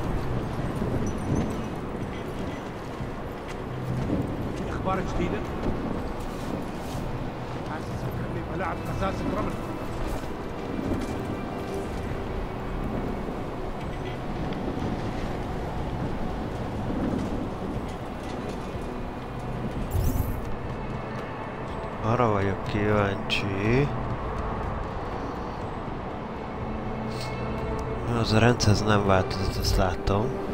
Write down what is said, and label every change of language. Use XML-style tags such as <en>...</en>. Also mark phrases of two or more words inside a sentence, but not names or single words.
<ar>في اخبار جديده؟ حاسس فكرني بلعب قزازه رمل.</ar> <hu>Arra vagyok kíváncsi. Az a rendszer nem változott, ezt láttam.</hu>